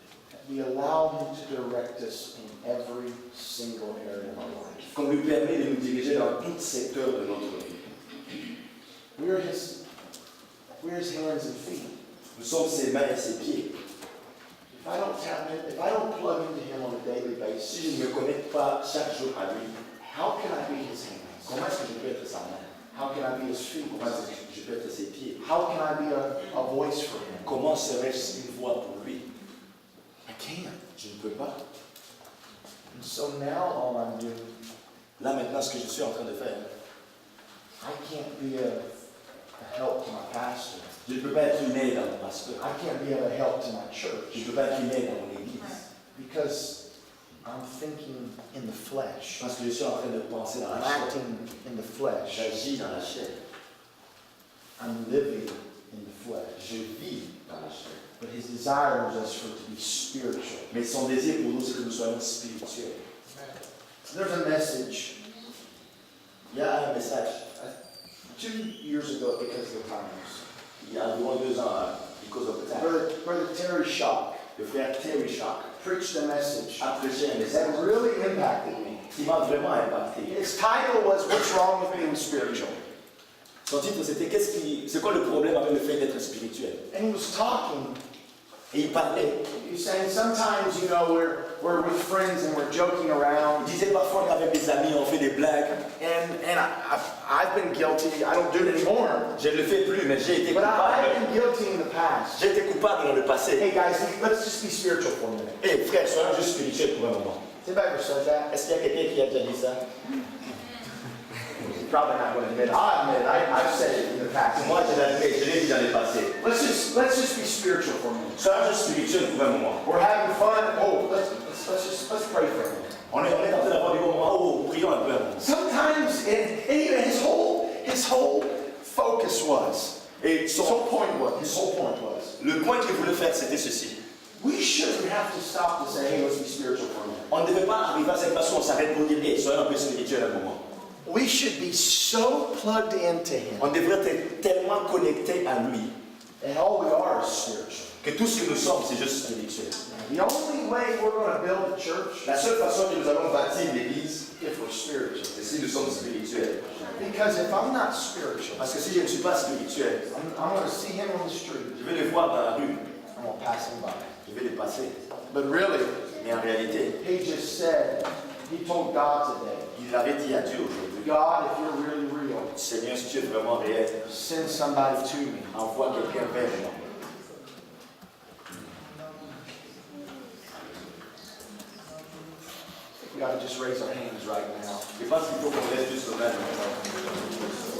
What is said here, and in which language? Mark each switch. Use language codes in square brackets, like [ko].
[en] That we allow Him to direct us in every single area of our life. [fr] Qu'on lui permet de nous diriger dans tout secteur de notre vie. [en] We're His hands and feet. [fr] Nous sommes ses mains et ses pieds. [en] if I don't tap in, if I don't plug into Him on a daily basis, [fr] Si je ne me connecte pas chaque jour à lui, [en] how can I be His hands? [fr] comment est-ce que je peux être sa main? [en] How can I be His feet? [fr] Comment est-ce que je peux être ses pieds? [en] How can I be a voice for Him? [fr] Comment serais-je une voix pour lui? [en] I can't. [fr] Je ne peux pas. [en] And so now all I'm doing, [fr] Là maintenant, ce que je suis en train de faire, [en] I can't be a help to my pastor. [fr] je ne peux pas être une aide à mon pasteur. [en] I can't be a help to my [fr] Je [en] church [fr] ne peux pas être une aide à mon église. [en] because I'm thinking in the flesh. [fr] Parce que je suis en train de penser dans [en] I'm [fr] la chair. [en] acting in the flesh. [fr] J'agis dans la chair. [en] I'm living in the flesh. [fr] Je vis dans la chair. [en] But His desire is us for it to be spiritual. [fr] Mais son désir pour nous, c'est que nous soyons spirituels. [en] There's a message [fr] Il y a un message, [en] 2 years ago because of the times. [fr] il y a environ 2 ans, [en] because of the time, Brother Terry Shock [fr] le frère Terry Shock [en] preached a message [fr] a prêché un [en] that [fr] message [en] really impacted me. [fr] qui m'a vraiment impacté. [en] His title was "What's Wrong with Being Spiritual?" [fr] Son titre, c'était c'est quoi le problème avec le fait d'être spirituel? [en] And he was talking. [fr] Et il parlait. [en] He was saying sometimes, you know, we're with friends and we're joking around. [fr] Il disait parfois on est avec des amis, on fait des blagues. [en] And I've been guilty. I don't do it anymore. [fr] Je ne le fais plus, mais j'ai été [en] But I've [fr] coupable. [en] been guilty in the past. [fr] J'ai été coupable dans le passé. [en] Hey guys, let's just be spiritual for a minute. [fr] Hé frère, soyons juste spirituels pour un moment. [en] Has anybody ever said that? [fr] Est-ce qu'il y a quelqu'un qui a déjà dit ça? [en] You're probably not going to admit it. I admit it. I've said it in the past. [fr] Moi, je l'admets, je l'ai dit dans le passé. [en] Let's just be spiritual for a minute. [fr] Soyons juste spirituels pour un moment. [en] We're having fun. Oh, let's pray for a minute. [fr] On est en train d'avoir des bons moments. Oh, prions un peu. [en] Sometimes, and even his whole focus was, his whole point was, [fr] Le point qu'il voulait faire, c'était ceci. [en] we shouldn't have to stop to say, hey, let's be spiritual for a minute. [fr] On ne devait pas arriver à cette façon, on s'arrête pour dire, hey, soyons un peu spirituels un moment. [en] We should be so plugged into him [fr] On devrait être tellement connectés à lui [en] and all we are is spiritual. [fr] que tout ce que nous sommes, c'est juste spirituel. [en] The only way we're going to build a church [fr] La seule façon que nous allons bâtir l'Église, [en] is if we're spiritual. [fr] c'est si nous sommes spirituels. [en] Because if I'm not spiritual, [fr] Parce que si je ne suis pas spirituel, [en] I'm going to see him on the street. [fr] je vais le voir dans la rue, [en] I'm going to pass him by. [fr] je vais le passer. [en] But really, [fr] Mais en réalité, [en] he just said, he told God today, [fr] il avait dit à Dieu aujourd'hui, [en] God, if you're really real, [fr] Seigneur, si tu es vraiment réel, [en] send somebody to me. [fr] envoie quelqu'un vers moi. [en] We got to just raise our hands right now. [fr] Je pense qu'il faut qu'on laisse juste le même.